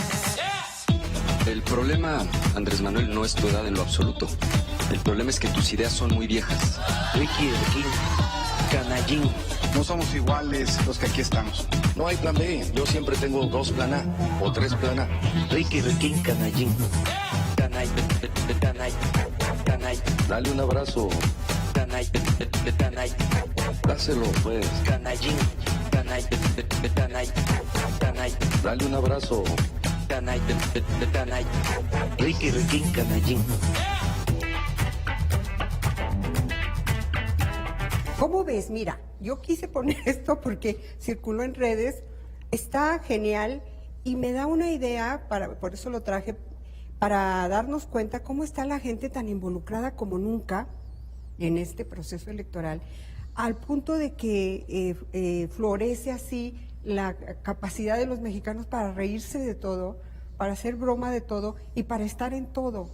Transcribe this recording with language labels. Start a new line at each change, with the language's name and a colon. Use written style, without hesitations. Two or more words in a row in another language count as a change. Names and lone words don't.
Spanish: El problema, Andrés Manuel, no es tu edad en lo absoluto. El problema es que tus ideas son muy viejas. Ricky Riquín, Canallín. No somos iguales los que aquí estamos. No hay plan B. Yo siempre tengo 2 plan A o 3 plan A. Ricky Riquín, Canallín. Canay, canay, canay. Dale un abrazo. Canay, canay. Dáselo, pues. Canallín, canay, canay, canay. Dale un abrazo. Canay, canay. Ricky Riquín, Canallín. ¿Cómo ves? Mira, yo quise poner esto porque circuló en redes, está genial y me da una idea, por eso lo traje, para darnos cuenta cómo está la gente tan involucrada como nunca en este proceso electoral, al punto de que florece así la capacidad de los mexicanos para reírse de todo, para hacer broma de todo y para estar en todo.